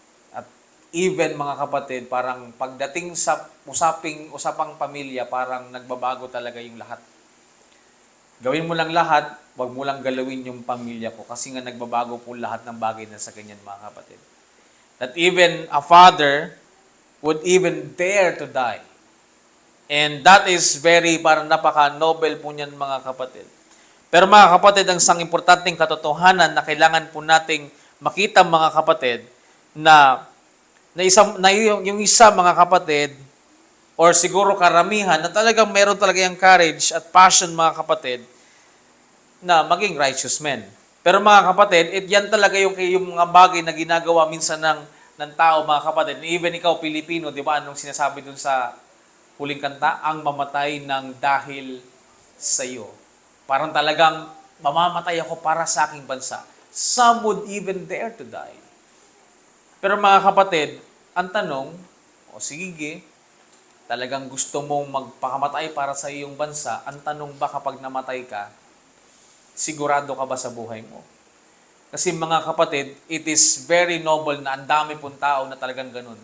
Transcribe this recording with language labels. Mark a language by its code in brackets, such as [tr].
[tl] At even mga kapatid, parang pagdating sa usapang pamilya, parang nagbabago talaga yung lahat. Gawin mo lang lahat, wag mo lang galawin yung pamilya ko kasi nga nagbabago po lahat ng bagay na sa ganyan mga kapatid. [en] That even a father would even dare to die. And that is [tl] parang napaka-noble po niyan mga kapatid. Pero mga kapatid, ang isang importanteng katotohanan na kailangan po nating makita mga kapatid na yung isa mga kapatid or siguro karamihan na talagang meron talaga yung courage at passion mga kapatid na maging righteous men. Pero mga kapatid, yan talaga yung mga bagay na ginagawa minsan ng tao mga kapatid. Even ikaw Pilipino, di ba, anong sinasabi dun sa huling kanta? Ang mamatay ng dahil sa iyo. Parang talagang mamamatay ako para sa aking bansa. [en] Some would even dare to die. [tl] Pero mga kapatid, ang tanong, sige, talagang gusto mong magpakamatay para sa iyong bansa, ang tanong ba kapag namatay ka, sigurado ka ba sa buhay mo? Kasi mga kapatid, [en] it is very noble [tl] na ang dami pong tao na talagang ganun.